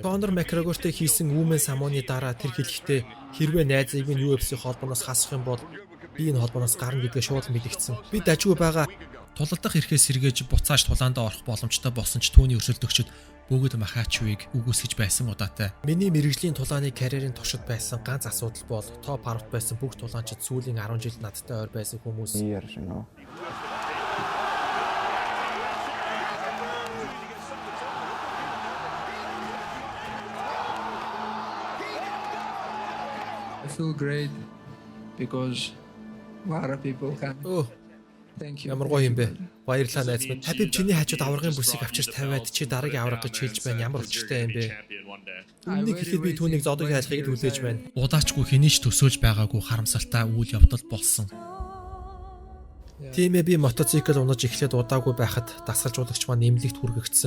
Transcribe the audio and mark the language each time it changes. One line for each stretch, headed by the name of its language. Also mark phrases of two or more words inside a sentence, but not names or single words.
Mongolian: Конор Макгрегортой хийсэн үүмэн самууны дараа тэр хэлэхдээ хэрвээ найзыг минь UFC холбооноос хасах юм бол би энэ холбооноос гарна гэдгээ шууд мэдгдсэн. Би дажгүй байгаа. Тулалдах эрхээс сэргээж буцааж тулаандаа орох боломжтой болсон ч түүний өрсөлдөгчд бүгд Махачевыг үгүйсгэж байсан удаатай. Миний мэрэгжлийн тулааны карьерийн туршид байсан ганц асуудал бол топ 10-т байсан бүх тулаанчид сүүлийн 10 жил надтай ойр байсан хүмүүс.
English: I feel great because a lot of people can. Thank you.
Mongolian: Ямар гоё юм бэ? Баярлалаа найз минь. Хабиб чиний хажууд аврагын бүсийг авчирч тавиад чи дараагийн авраг гэж хэлж байна. Ямар өчтэй юм бэ? Үүнийг хэлэхэд би түүнийг зодог хайлахыг хүлээж байна. Удаачгүй хэний ч төсөөлж байгаагүй харамсалтай үйл явдал болсон. Тийм ээ, би мотоцикл унаж эхлээд удаагүй байхад дасгалжуулагч маань нэмлэгт хүргэгдсэн.